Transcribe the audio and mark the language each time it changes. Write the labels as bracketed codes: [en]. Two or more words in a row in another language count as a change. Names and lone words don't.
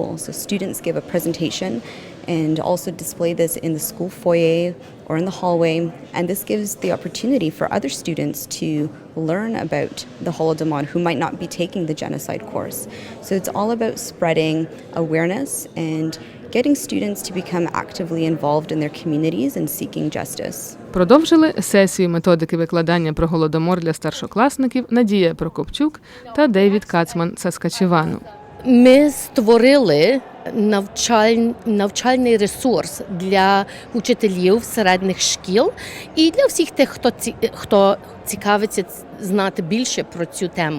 [en] So students give a presentation and also display this in the school foyer or in the hallway, and this gives the opportunity for other students to learn about the Holodomor who might not be taking the genocide course. So it's all about spreading awareness and getting students to become actively involved in their communities and seeking justice. [uk] Продовжили сесію методики викладання про Голодомор для старшокласників Надія Прокопчук та Дейвід Кацман з Саскачевану. Ми створили навчальний ресурс для учителів середніх шкіл і для всіх тих, хто цікавиться знати більше про цю тему.